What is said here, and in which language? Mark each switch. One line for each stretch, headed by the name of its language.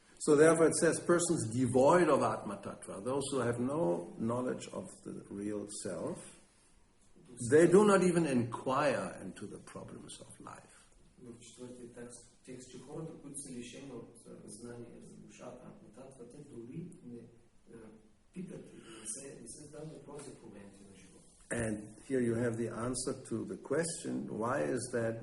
English: So therefore it says, persons devoid of Atma Tattva, those who have no knowledge of the real self, they do not even inquire into the problems of life.
Bulgarian: В четвъртия текст, че хората, които са лишени от знание за душата, Атма Татва, те дори не питат и не се задават въпроси за проблемите на живота.
English: And here you have the answer to the question, why is that?